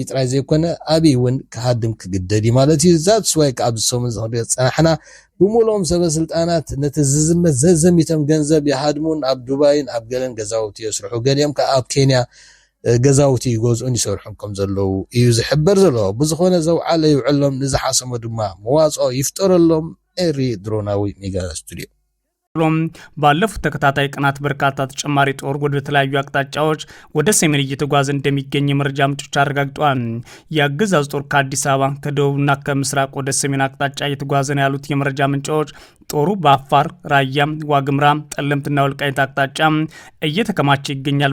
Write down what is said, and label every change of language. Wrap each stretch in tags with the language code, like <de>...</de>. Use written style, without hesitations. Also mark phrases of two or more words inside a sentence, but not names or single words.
<ti>ጥራይ ዘይኮነ ኣብይ እውን ክሃድም ክግደድ ማለት እዩ ዛት ስዋይ ካብ ዝሰሙን ዝኽሪኦ ፀናሕና ብሙሉኦም ሰበስልጣናት ነቲ ዝዝመት ዘዘሚቶም ገንዘብ ይሃድሙን ኣብ ዱባይን ኣብ ገለን ገዛውቲ ይስርሑ ገሊኦም ከዓ ኣብ ኬንያ ገዛውቲ ይገዝኡን ይሰርሑን ከም ዘለዉ እዩ ዝሕበር ዘሎ ብዝኾነ ዘውዓለ ይውዕሎም ንዝሓሰሞ ድማ መዋጽኦ ይፍጠረሎም ኤሪ ድሮናዊ ሜጋ ስቱዲዮ</ti> <am>ባለፉት ተከታታይ ቀናት በርካታ ተጨማሪ ጦር ወደ ተለያዩ አቅጣጫዎች ወደ ሰሜን እየተጓዘ እንደሚገኝ መረጃ ምንጮች አረጋግጠዋል። የአገዛዙ ጦር ከአዲስ አበባ ከደቡብና ከምስራቅ ወደ ሰሜን አቅጣጫ እየተጓዘ ነው ያሉት የመረጃ ምንጮች ጦሩ በአፋር፣ ራያ፣ ዋግምራ፣ ጠለምትና ወልቃይት አቅጣጫ እየተከማቸ ይገኛል</am>